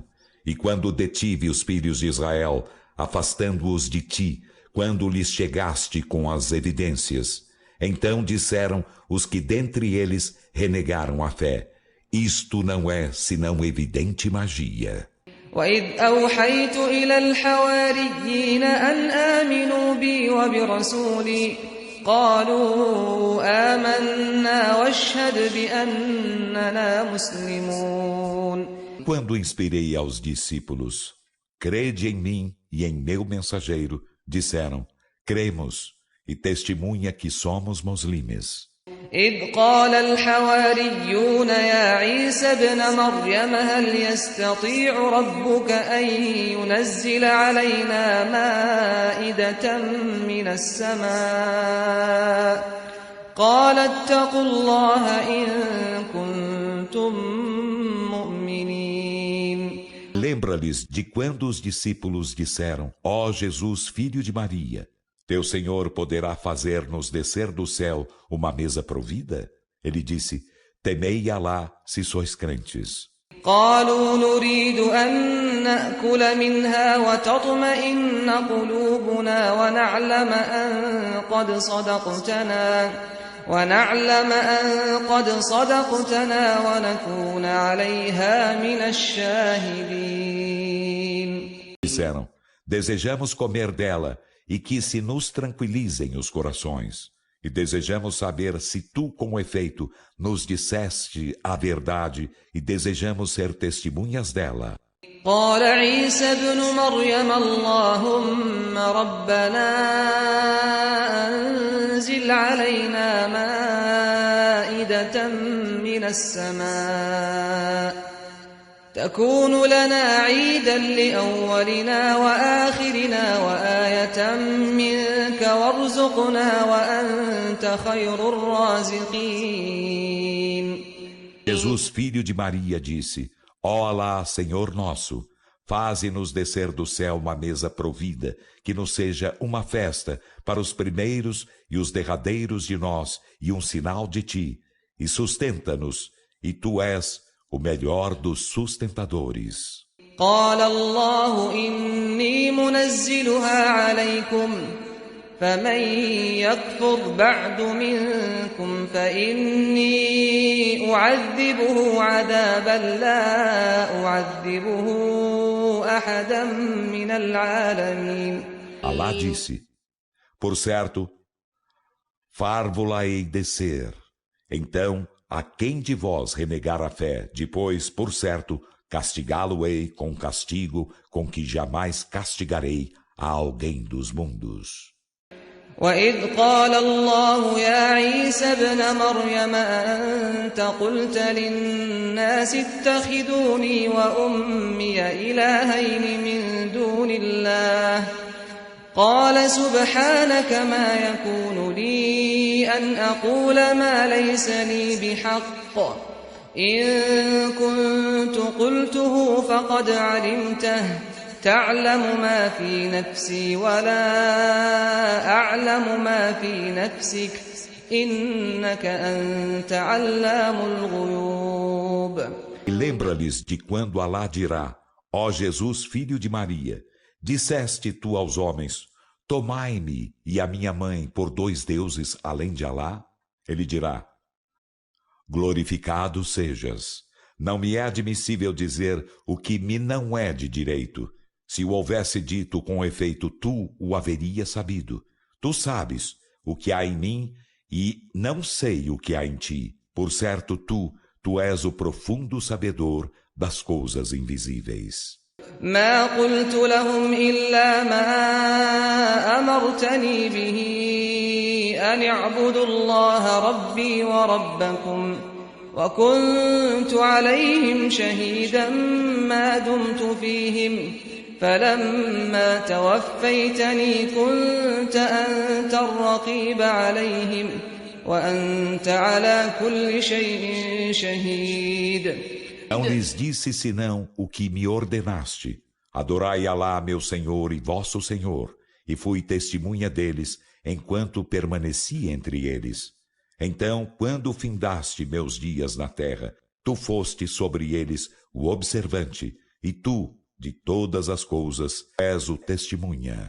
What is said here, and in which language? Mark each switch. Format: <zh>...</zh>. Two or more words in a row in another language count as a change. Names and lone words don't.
<pt>E quando detive os filhos de Israel, afastando-os de ti, quando lhes chegaste com as evidências. Então disseram os que dentre eles renegaram a fé: isto não é senão evidente magia.</pt> <ar>وإذ أوحيت إلى الحواريين أن آمنوا بي وبرسولي قالوا آمنا واشهد بأننا مسلمون.</ar> <pt>Quando inspirei aos discípulos: crede em mim e em meu mensageiro, disseram: cremos, e testemunha que somos muslimes.</pt> <ar>إذ قال الحواريون يا عيسى ابن مريم هل يستطيع ربك أن ينزل علينا مائدة من السماء قال اتقوا الله إن كنتم مؤمنين.</ar> <pt>Lembra-lhes de quando os discípulos disseram: ó Jesus, filho de Maria, teu Senhor poderá fazer-nos descer do céu uma mesa provida? Ele disse: temei Alá se sois crentes.</pt> <ar>قالوا نريد أن نأكل منها وتطمئن قلوبنا ونعلم أن قد صدقتنا ونكون عليها من الشاهدين.</ar> <pt>Disseram: desejamos comer dela e que se nos tranquilizem os corações. E desejamos saber se tu, com efeito, nos disseste a verdade e desejamos ser testemunhas dela.</pt> <ar>قال عيسى ابن مريم اللهم ربنا أنزل علينا مائدة من السماء تكون لنا عيدا لأولنا وآخرنا وآية منك وارزقنا وأنت خير الرازقين.</ar> <pt>Jesus, filho de Maria, disse: ó Alá, Senhor nosso, faze-nos descer do céu uma mesa provida, que nos seja uma festa para os primeiros e os derradeiros de nós e um sinal de ti, e sustenta-nos, e tu és o melhor dos sustentadores.</pt> <ar>قال الله إني منزلها عليكم فمن يكفر بعد منكم فإني أعذبه عذابا لا أعذبه أحدا من العالمين.</ar> <pt>Alá disse: por certo, far-vo-la-ei descer. Então, a quem de vós renegar a fé, depois, por certo, castigá-lo-ei com castigo com que jamais castigarei a alguém dos mundos.</pt> <ar>وإذ قال الله يا عيسى ابن مريم أنت قلت للناس اتخذوني وأمي إلهين من دون الله قال سبحانك ما يكون لي أن أقول ما ليس لي بحق إن كنت قلته فقد علمته تعلم ما في نفسي ولا أعلم ما في نفسك إنك أنت علام الغيوب.</ar> <pt>E lembra-lhes de quando Alá dirá: ó Jesus, filho de Maria, disseste tu aos homens: tomai-me e a minha mãe por dois deuses além de Alá? Ele dirá: glorificado sejas. Não me é admissível dizer o que me não é de direito. Se o houvesse dito com efeito, tu o haverias sabido. Tu sabes o que há em mim e não sei o que há em ti. Por certo, tu és o profundo sabedor das coisas invisíveis.</pt> <ar>ما قلت لهم إلا ما أمرتني به أن اعبدوا الله ربي وربكم وكنت عليهم شهيدا ما دمت فيهم فلما توفيتني كنت أنت الرقيب عليهم وأنت على كل شيء شهيد.</ar> <pt>Não lhes disse senão o que me ordenaste. Adorai Alá, meu Senhor e vosso Senhor, e fui testemunha deles, enquanto permaneci entre eles. Então, quando findaste meus dias na terra, tu foste sobre eles o observante, e tu, de todas as coisas, és o testemunha.</pt>